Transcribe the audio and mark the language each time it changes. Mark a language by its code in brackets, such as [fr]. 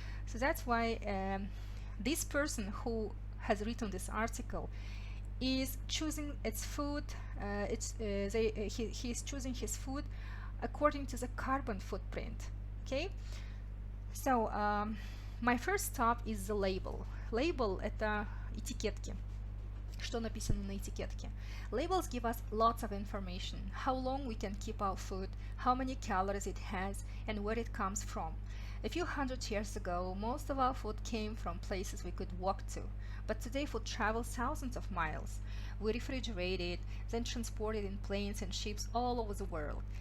[en] So that's why this person who has written this article is choosing its food. He is choosing his food according to the carbon footprint. Okay, so my first stop is the label. [ru] Label — это этикетки. Что написано на этикетке? [en] Labels give us lots of information: how long we can keep our food, how many calories it has, and where it comes from. A few hundred years ago, most of our food came from places we could walk to, but today food travels thousands of miles. We refrigerate it, then transport it in planes and ships all over the world.